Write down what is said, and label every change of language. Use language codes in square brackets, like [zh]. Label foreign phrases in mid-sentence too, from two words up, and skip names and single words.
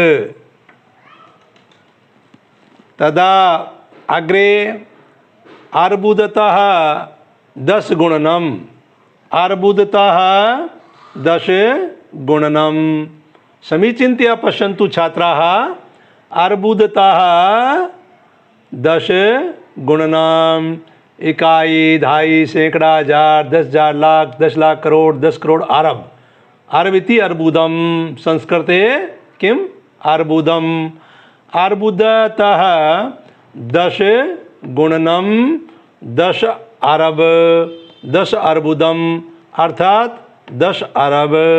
[sa] तदा अग्रे अर्बुदतः 10 गुणनं, अर्बुदतः 10 गुणनं। समीचीनतया पश्यन्तु छात्राः, अर्बुदतः 10 गुणनं, [hi] इकाई, धाई, सैकड़ा, हजार, 10,000, लाख, 10 लाख, करोड़, 10 करोड़, अरब। [sa] अरब इति अर्बुदं, संस्कृते किम् अर्बुदम्। अर्बुदतः 10 गुणनं 10 अरब, 10 अर्बुदम्, अर्थात 10 अरब।